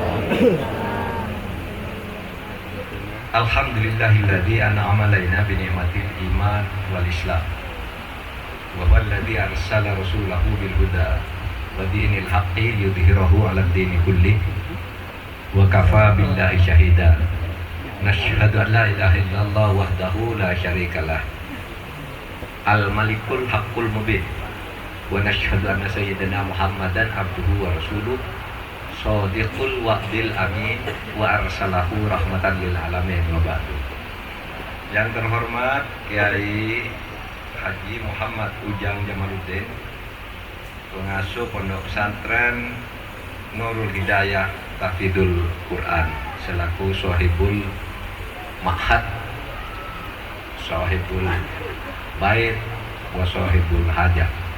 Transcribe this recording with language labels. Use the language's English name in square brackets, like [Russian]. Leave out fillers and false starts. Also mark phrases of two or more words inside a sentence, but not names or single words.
[Arabic] الحمد لله الذي أنعم علينا بنعمة الإيمان والإسلام. وهو الذي أرسل رسوله بالهدى ودين الحق يظهره على الدين كله وكفى بالله شهيدا. نشهد أن لا إله إلا الله وحده لا شريك له. الملك الحق المبين. ونشهد أن سيدنا محمدا عبده ورسوله صادق الوعد الأمين وأرسله رحمة للعالمين وبعد. [Indonesian] Yang terhormat Kiai Haji Muhammad Ujang Jamaluddin, pengasuh Pondok Pesantren Nurul Hidayah Tahfidzul Quran, selaku [Arabic] صاحب المعهد، صاحب البيت وصاحب الحاجة.